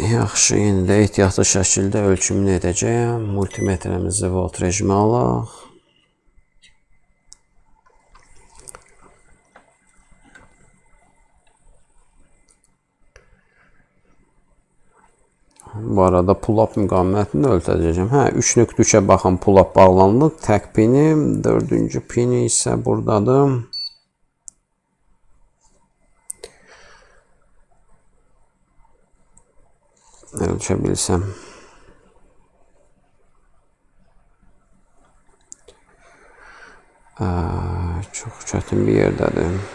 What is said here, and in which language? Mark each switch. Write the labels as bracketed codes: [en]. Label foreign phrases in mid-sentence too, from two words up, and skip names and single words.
[az] Yaxşı, indi də ehtiyatlı şəkildə ölçümünü edəcəyəm. Multimetremizi volt rejimə alaq. Bu arada pull-up müqavimətini ölçəcəyəm. 3.3-ə baxın, pull-up bağlanılıb. Tək pinim, dördüncü pini isə buradadır. Ölçə bilsəm. Çox çətin bir yerdədir.